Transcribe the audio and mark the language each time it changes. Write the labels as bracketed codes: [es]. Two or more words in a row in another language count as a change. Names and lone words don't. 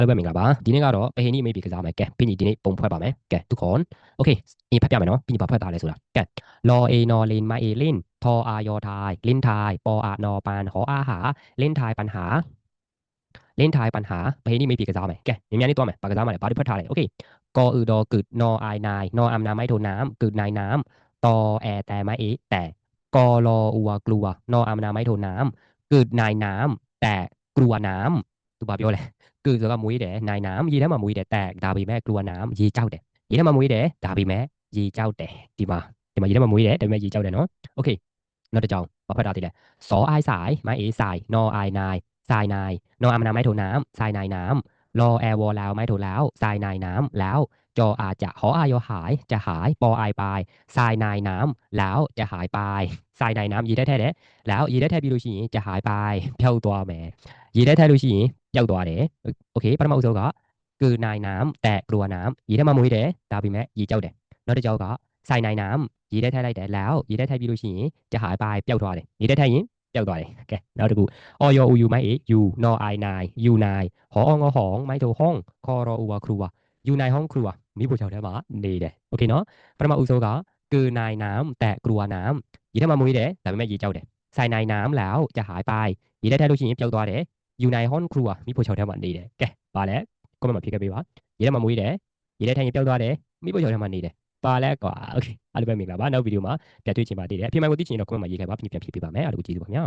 [th] เริ่มแบบนี้ [my] ဒီနေ့ကတော့ပဟိနိမိတ်ပြီးကစားမယ်ကဲပြီးရင်ဒီနေ့ပုံဖွဲ့ပါမယ်ကဲ [th] ทุกคนโอเค [my] အရင်ဖတ်ပြမယ်နော်ပြီးရင်ဘာဖွဲ့သားလဲဆိုတာကဲ [th] รอเอนอเลนมาเอเล่นทออายอทายเล่นทายปออานอปานหออาหาเล่นทายปัญหาเล่นทายปัญหา [my] ပဟိနိမိတ်ပြီးကစားမယ်ကဲမြန်မြန်လေးတွားမယ်ဘာကစားမှာလဲဘာတွေဖတ်ထားလဲ [th] โอเคกออือดอกึดนออายนายนออามนาไม่โทน้ำกึดนายน้ำตอแอแต่ไม่เอแต่กอรออั วกลัวนออามนาไม่โทน้ำกึดนายน้ำแต่กลัวน้ำ [my] သူဘာပြောလဲគឺဆိုတာမွေးတယ်နိုင်น้ำရေထဲမှာမွေးတယ်แต่ဒါပေမဲ့ [th] กลัวน้ำ [my] ရေကြောက်တယ်ရေထဲမှာမွေးတယ်ဒါပေမဲ့ရေကြောက်တယ်ဒီမှာရေထဲမှာမွေးတယ်ဒါပေမဲ့ရေကြောက်တယ်နော်โอเคနောက်တစ်ကြောင်ဘာဖတ်ထားသေးလဲ [th] สออายสายไม้เอสายนออายนายทรายนายนอ อามนาไม้โทน้ำทรายนายน้ำรอแอร์วอลแล้วไม้โทแล้วทรายนายน้ำแล้วจออาจจะหออายหายจะหายปออายปลายทรายนายน้ำแล้วจะหายไปทรายนายน้ำ [my] ရေထဲထဲတယ် [th] แล้ว [my] ရေထဲထဲပြီးလို့ရှိရင် [th] จะหายไป [my] ဖြုတ်သွားမယ် ရေထဲထဲလို့ရှိရင်ပျောက်သွားတယ်โอเคပထမအဆုံးက [th] คือนายน้ำแต่กลัวน้ำ [my] ရေထဲမှာမွေးတယ်ဒါပေမဲ့ရေကြောက်တယ်နောက်တစ်ကြောက်ကဆိုင်နိုင်น้ำရေထဲထဲလိုက်တယ်แล้วရေထဲထဲ ပြီးလို့ရှိရင် [th] จะหายไป [my] ပျောက်သွားတယ်ရေထဲထဲရင်ပျောက်သွားတယ်ကဲနောက်တစ်ခု [th] ออยอูยูไม่เอยูนอไอนายยูนายห อองอหองไม่โทห้องคอรออูวครัวยูนายห้องครัว [my] မိဖို့ချောက်ထဲမှာနေတယ်โอเคနော်ပထမအဆုံးက [th] คือนายน้ำแต่กลัวน้ำ [my] ရေထဲမှာမွေးတယ်ဒါပေမဲ့ရေကြောက်တယ်ဆိုင်နိုင်น้ำ [th] แล้วจะหายไป [my] ရေထဲထဲလို့ရှိရင်ပျောက်သွားတယ်ယူနိုင်ဟွန်ခရူอ่ะမိဖို့ချောက်ထဲမှာနေတယ်ကဲပါလဲကွန်မန့်မှာဖြေခဲ့ပေးပါရေထဲမှာမွေးတယ်ရေထဲထိုင်ရင်ပျောက်သွားတယ်မိဖို့ချောက်ထဲမှာနေတယ်ပါလဲကွာโอเคအားလုံးပဲမင်္ဂလာပါနောက်ဗီဒီယိုမှာပြန်တွေ့ချင်ပါသေးတယ်အပြင်မှာကိုသိချင်တော့ကွန်မန့်မှာရေးခဲ့ပါပြန်ဖြေပေးပါမယ်အားလုံးကိုကျေးဇူးပါခင်ဗျာ